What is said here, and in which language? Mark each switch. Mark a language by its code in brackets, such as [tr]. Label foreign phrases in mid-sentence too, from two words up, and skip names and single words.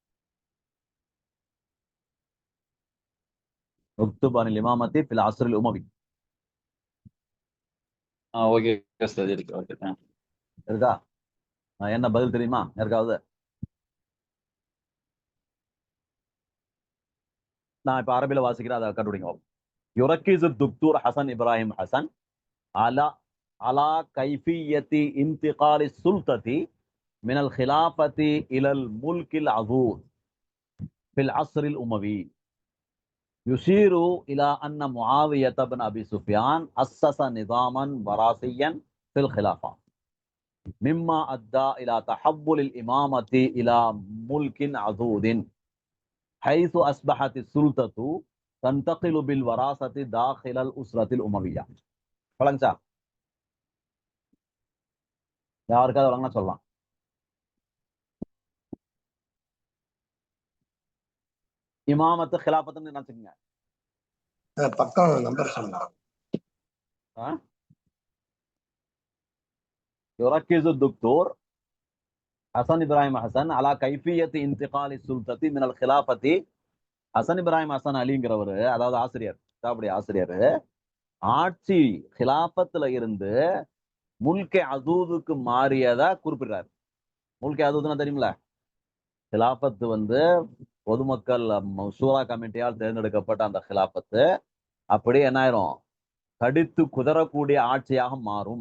[ar] اكتب عن الإمامة في العصر الأموي. [en] okay sir, [ta] இருக்கு. ஓகே, இருக்கா? என்ன பதில் தெரியுமா யாருக்காவது? நான் இப்ப அரபியில வாசிக்கிறேன், அதை கண்டுபிடிங்க. [ar] يركز الدكتور حسن إبراهيم حسن على كيفية انتقال السلطة من الخلافة إلى الملك العضوض في العصر الأموي. يشير إلى أن معاوية بن أبي سفيان أسس نظاما وراثيا في الخلافة مما أدى إلى تحول الإمامة إلى ملك عضوض حيث أصبحت السلطة تنتقل بالوراثة داخل الأسرة الأموية. [ta] வழங்கச்சா யாருக்காவது வழங்கினா சொல்லலாம். இமாமத்து ஹிலாபத்துன்னு நினைச்சுக்கங்க. பக்கம் நம்பர் சொல்லலாம். [ar] يركز الدكتور حسن إبراهيم حسن على كيفية انتقال السلطة من الخلافة. [ta] ஹசன் இப்ராஹிம் ஹசன் அலிங்கிறவரு, அதாவது ஆசிரியர், கிதாபுடைய ஆசிரியர், ஆட்சி ஹிலாபத்துல இருந்து [ar] ملك عضوض [ta] மாறியதா குறிப்பிடுறாரு. [ar] ملك عضوض [ta] தெரியுமில, ஹிலாபத்து வந்து பொதுமக்கள் ஷூரா கமிட்டியால் தேர்ந்தெடுக்கப்பட்ட அந்த ஹிலாபத்து அப்படி என்ன ஆயிரும், கடித்து குதறக்கூடிய ஆட்சியாக மாறும்.